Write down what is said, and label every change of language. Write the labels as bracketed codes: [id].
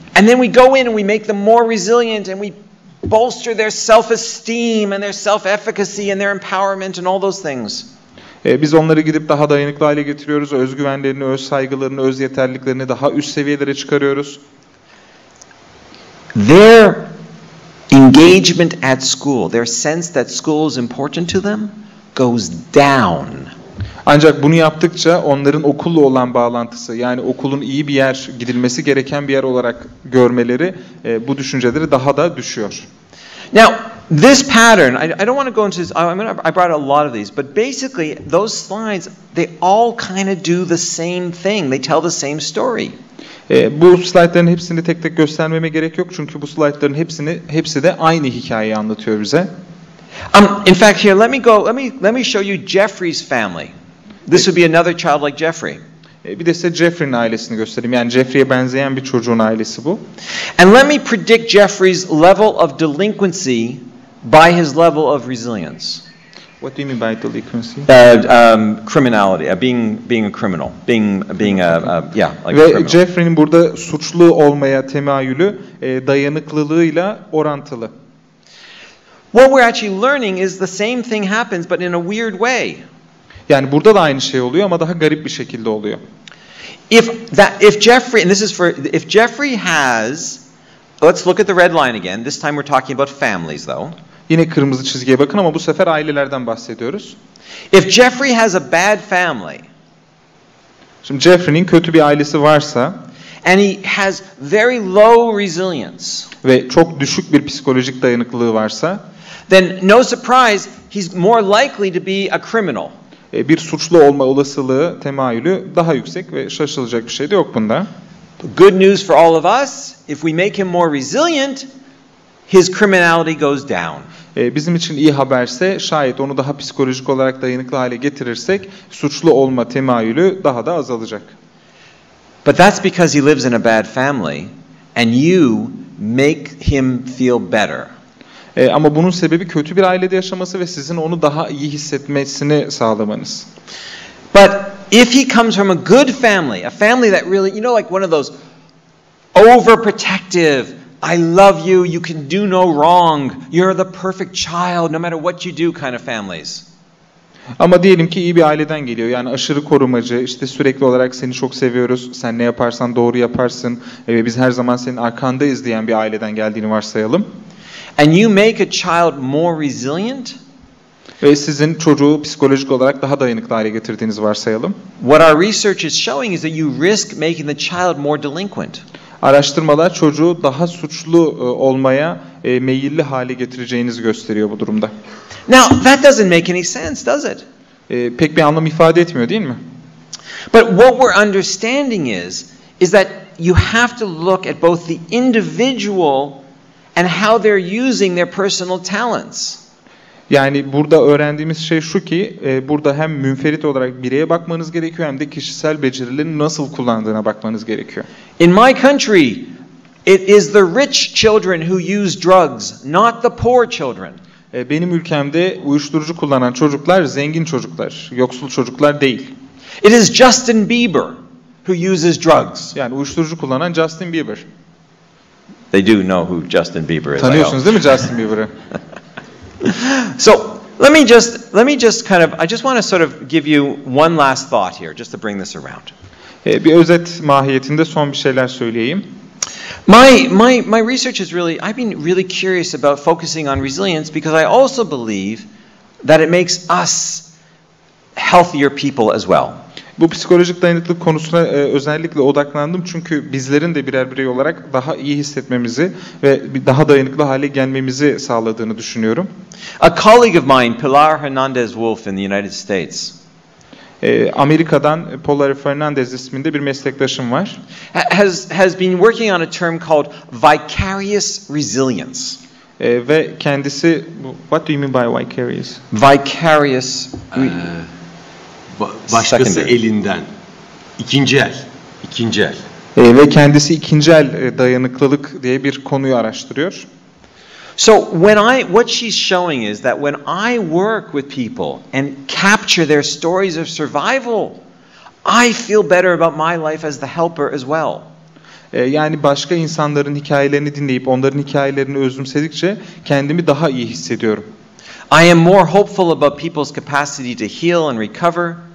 [en] And then we go in and we make them more resilient and we bolster their self-esteem and their self-efficacy and their empowerment and all those things. [tr] Biz onları gidip daha dayanıklı hale getiriyoruz. Özgüvenlerini, öz saygılarını, öz yeterliliklerini daha üst seviyelere çıkarıyoruz. [en] Their engagement at school, their sense that school is important to them goes down. [tr] Ancak bunu yaptıkça onların okulla olan bağlantısı, yani okulun iyi bir yer, gidilmesi gereken bir yer olarak görmeleri bu düşünceleri daha da düşüyor. [en] Now, this pattern, I don't want to go into this, I brought a lot of these, but basically those slides, they all kind of do the same thing. They tell the same story. [tr] Bu slaytların hepsini tek tek göstermeme gerek yok çünkü bu slaytların hepsi de aynı hikayeyi anlatıyor bize. [en] In fact, here let me show you Jeffrey's family. This would be another child like Jeffrey. [tr] Bir de size Jeffrey'nin ailesini göstereyim. Yani Jeffrey'e benzeyen bir çocuğun ailesi bu. [en] And let me predict Jeffrey's level of delinquency by his level of resilience. What do you mean by delinquency? Criminality, being a criminal, being like a [tr] Ve [en] criminal. [tr] Jeffrey'nin burada suçlu olmaya temayülü dayanıklılığıyla orantılı. [en] What we're actually learning is the same thing happens, but in a weird way. [tr] Yani burada da aynı şey oluyor ama daha garip bir şekilde oluyor. [en] If Jeffrey, and this is for, if Jeffrey has, let's look at the red line again. This time we're talking about families, though. [tr] Yine kırmızı çizgiye bakın ama bu sefer ailelerden bahsediyoruz. [en] If Jeffrey has a bad family, [tr] şimdi Jeffrey'nin kötü bir ailesi varsa [en] and he has very low resilience, [tr] ve çok düşük bir psikolojik dayanıklılığı varsa, [en] then no surprise he's more likely to be a criminal. [tr] Bir suçlu olma olasılığı, temayülü daha yüksek ve şaşılacak bir şey de yok bunda. [en] Good news for all of us, if we make him more resilient, his criminality goes down. [tr] Bizim için iyi haberse şayet onu daha psikolojik olarak dayanıklı hale getirirsek suçlu olma temayülü daha da azalacak. [en] But that's because he lives in a bad family and you make him feel better. [tr] Ama bunun sebebi kötü bir ailede yaşaması ve sizin onu daha iyi hissetmesini sağlamanız. [en] But if he comes from a good family, a family that really, you know, like one of those overprotective, I love you, you can do no wrong, you're the perfect child no matter what you do kind of families. [tr] Ama diyelim ki iyi bir aileden geliyor. Yani aşırı korumacı, işte sürekli olarak seni çok seviyoruz, sen ne yaparsan doğru yaparsın ve biz her zaman senin arkandayız diyen bir aileden geldiğini varsayalım. [en] And you make a child more resilient. [tr] Ve sizin çocuğu psikolojik olarak daha dayanıklı hale getirdiğinizi varsayalım. [en] What our research is showing is that you risk making the child more delinquent. [tr] Araştırmalar çocuğu daha suçlu olmaya meyilli hale getireceğinizi gösteriyor bu durumda. [en] Now, that doesn't make any sense, does it? [tr] Pek bir anlam ifade etmiyor değil mi? [en] But what we're understanding is that you have to look at both the individual and how they're using their personal talents. [tr] Yani burada öğrendiğimiz şey şu ki, burada hem münferit olarak bireye bakmanız gerekiyor hem de kişisel becerilerini nasıl kullandığına bakmanız gerekiyor. [en] In my country, it is the rich children who use drugs, not the poor children. [tr] Benim ülkemde uyuşturucu kullanan çocuklar zengin çocuklar, yoksul çocuklar değil. [en] It is Justin Bieber who uses drugs. [tr] Yani uyuşturucu kullanan Justin Bieber. [en] They do know who Justin Bieber is. [tr] Tanıyorsunuz değil mi Justin Bieber'ı? [en] So let me just kind of, I just want to sort of give you one last thought here, just to bring this around. [tr] Bir özet mahiyetinde son bir şeyler söyleyeyim. [en] My research is really, I've been really curious about focusing on resilience because I also believe that it makes us healthier people as well. [tr] Bu psikolojik dayanıklılık konusuna özellikle odaklandım çünkü bizlerin de birer birey olarak daha iyi hissetmemizi ve daha dayanıklı hale gelmemizi sağladığını düşünüyorum. [en] A colleague of mine, Pilar Hernandez-Wolf in the United States, [tr] Amerika'dan Pilar Fernandez isminde bir meslektaşım var. [en] has been working on a term called vicarious resilience. [tr] Ve kendisi, [en] what do you mean by vicarious? Vicarious [tr] Başkası [en] secondary. [tr] elinden. İkinci el. İkinci el. Ve kendisi ikinci el dayanıklılık diye bir konuyu araştırıyor. [en] So what she's showing is that when I work with people and capture their stories of survival, I feel better about my life as the helper as well. [tr] Yani başka insanların hikayelerini dinleyip onların hikayelerini özümsedikçe kendimi daha iyi hissediyorum. [en] I am more hopeful about people's capacity to heal and recover.